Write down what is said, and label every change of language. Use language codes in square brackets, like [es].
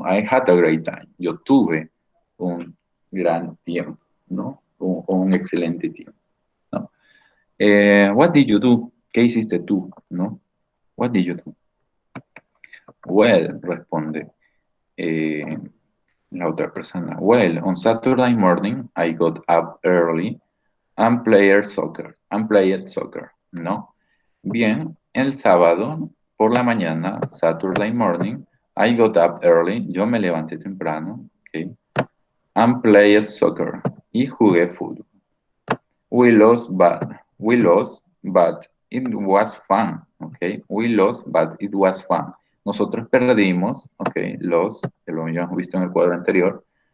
[en] I had a great time. [es] Yo tuve un gran tiempo, ¿no? O un excelente tiempo, ¿no? [en] What did you do? [es] ¿Qué hiciste tú? ¿No? [en] What did you do? [es] Well, responde la otra persona. [en] Well, on Saturday morning I got up early and played soccer. [es] ¿No? Bien, el sábado por la mañana, [en] Saturday morning, I got up early. [es] Yo me levanté temprano, ¿ok? [en] And played soccer. [es] Y jugué fútbol. [en] We lost, but it was fun. Okay. We lost, but it was fun. [es] Nosotros perdimos, okay, lost, que lo habíamos visto en el cuadro anterior.